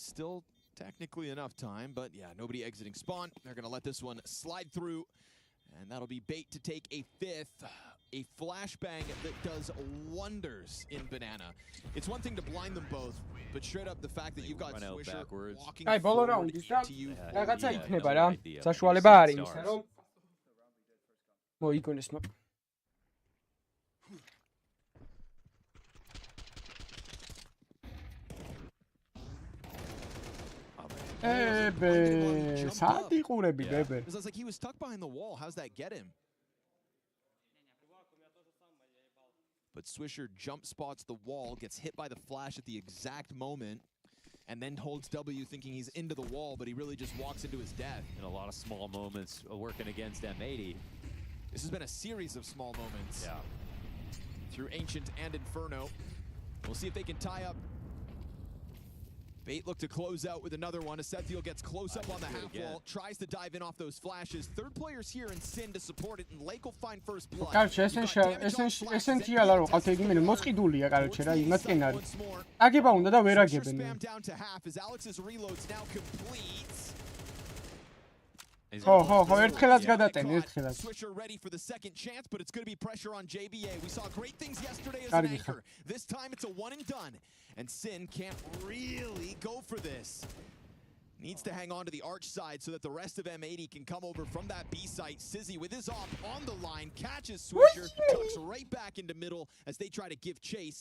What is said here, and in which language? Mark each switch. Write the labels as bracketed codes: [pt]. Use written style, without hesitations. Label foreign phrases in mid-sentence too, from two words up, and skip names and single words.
[en] Still technically enough time, but yeah, nobody exiting spawn. They're going to let this one slide through, and that'll be Bait to take a fifth. A flashbang that does wonders in Banana. It's one thing to blind them both, but straight up the fact that you've got Swisher walking forward to you. [ka] რაღაცა იქნება რა. საშუალება არის იმისა, რომ მოიგონეს მაგ. სად იყურები დებენ? [en] It's like he was stuck behind the wall. How's that get him? But Swisher jump spots the wall, gets hit by the flash at the exact moment, and then holds W thinking he's into the wall, but he really just walks into his death. And a lot of small moments working against M80. This has been a series of small moments. Yeah. Through Ancient and Inferno. We'll see if they can tie up. Bait look to close out with another one. Asethiel gets close up on the half wall, tries to dive in off those flashes. Third player's here in Sin to support it, and Lake will find first blood. [ka] კარჩე, ესენშიალა რო ყავთ იგივე მოსყიდულია, კარჩე რა, იმათკენ არის. აგება უნდა და ვერ აგებენ. [en] Down to half as Alex's reloads now completes. [ka] ხო, ერთხელაც გადატენ, ერთხელაც. [en] Swisher ready for the second chance, but it's going to be pressure on JBA. We saw great things yesterday as an anchor. This time it's a one and done. And Sin can't really go for this. Needs to hang on to the arch side so that the rest of M80 can come over from that B site. Sizzy with his op on the line, catches Swisher, tucks right back into middle as they try to give chase.